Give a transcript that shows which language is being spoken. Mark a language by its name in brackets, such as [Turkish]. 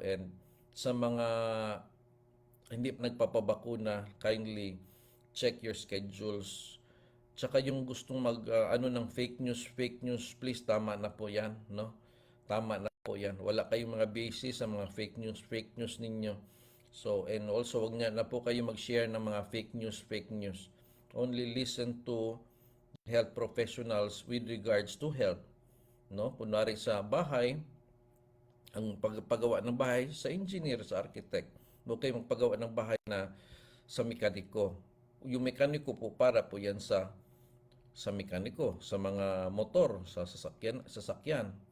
[English] And [Filipino] sa mga hindi nagpapabakuna, [English] kindly check your schedules. [Filipino] Tsaka yung gustong ng fake news, please, tama na po yan, no? Tama na po yan. Wala kayong mga basis sa mga fake news ninyo. So, and also, wag na po kayo mag-share ng mga fake news. [English] Only listen to health professionals with regards to health, no? [Filipino] Kunwari sa bahay, ang paggawa ng bahay sa engineer, sa architect. Huwag kayo magpagawa ng bahay na sa mekaniko. Yung mekaniko po para po yan sa mekaniko, sa mga motor, sa sasakyan.